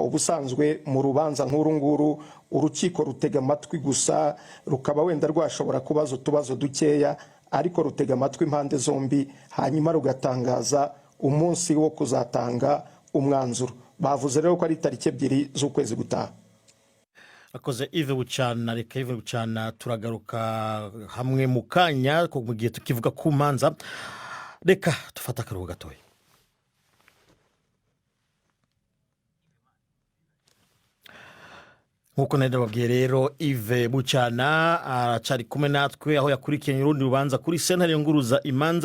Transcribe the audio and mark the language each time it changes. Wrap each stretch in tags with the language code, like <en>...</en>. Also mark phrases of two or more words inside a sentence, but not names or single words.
<rw>Ubusanzwe mu rubanza nk'uru nguru urukiko rutega amatwi gusa, rukaba wenda rwashobora kubaza utubazo dukeya, ariko rutega amatwi impande zombi, hanyuma rugatangaza umunsi wo kuzatanga umwanzuro. Bavuze rero ko ari itariki 2 z'ukwezi gutaha. Akoze Yves Bucyana. Reka Yves Bucyana turagaruka hamwe mu kanya ko mu gihe tukivuga ku manza. Reka tufata akaruhuko gatoya. Nkuko nababwiye rero, Yves Bucyana aracari kumwe natwe aho yakurikiye urundi rubanza kuri sentare nguruza imanza.</rw>